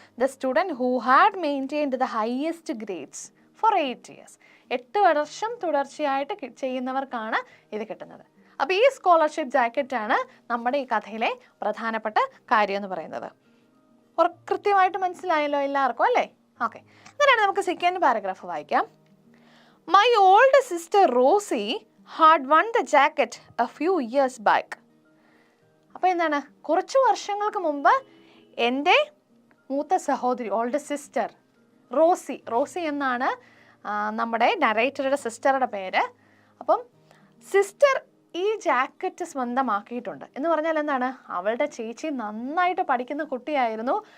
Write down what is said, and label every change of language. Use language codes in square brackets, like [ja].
[en] The student who had maintained the highest grades for 8 years. [ml] 8 വർഷം തുടർച്ചയായിട്ട് ചെയ്യുന്നവർക്കാണ് ഇത് കിട്ടുന്നത്. അപ്പോൾ ഈ സ്കോളർഷിപ്പ് ജാക്കറ്റാണ് നമ്മുടെ ഈ കഥയിലെ പ്രധാനപ്പെട്ട കാര്യം എന്ന് പറയുന്നത്. കൃത്യമായിട്ട് മനസ്സിലായല്ലോ എല്ലാവർക്കും അല്ലേ. ഓക്കെ, അങ്ങനെയാണ് നമുക്ക് സെക്കൻഡ് പാരഗ്രാഫ് വായിക്കാം. [en] My old sister Rosie had won the jacket a few years back. [ml] അപ്പോൾ എന്താണ്, കുറച്ച് വർഷങ്ങൾക്ക് മുമ്പ് എൻ്റെ മൂത്ത സഹോദരി, ഓൾഡ് സിസ്റ്റർ റോസി എന്നാണ് നമ്മുടെ നരേറ്ററുടെ സിസ്റ്ററുടെ പേര്. അപ്പം സിസ്റ്റർ ഈ ജാക്കറ്റ് സ്വന്തമാക്കിയിട്ടുണ്ട് എന്ന് പറഞ്ഞാൽ എന്താണ്, അവളുടെ ചേച്ചി നന്നായിട്ട് പഠിക്കുന്ന കുട്ടിയായിരുന്നു.